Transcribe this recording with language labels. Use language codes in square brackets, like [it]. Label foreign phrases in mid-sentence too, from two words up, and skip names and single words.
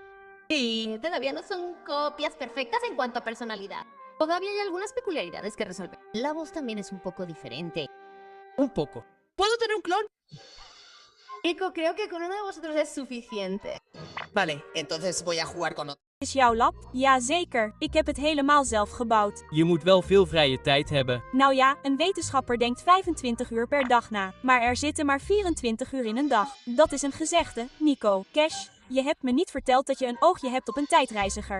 [es] Y todavía no son copias perfectas en cuanto a personalidad. Todavía hay algunas peculiaridades que resolver. La voz también es un poco diferente. Un poco. ¿Puedo tener un clon? Nico, creo que con uno de vosotros es suficiente. Vale, entonces voy a jugar con otro. [nl] Is jouw lab? Ja, zeker. Ik heb het helemaal zelf gebouwd. Je moet wel veel vrije tijd hebben. Nou ja, een wetenschapper denkt 25 uur per dag na. Maar er zitten maar 24 uur in een dag. Dat is een gezegde, Nico. Cash, je hebt me niet verteld dat je een oogje hebt op een tijdreiziger.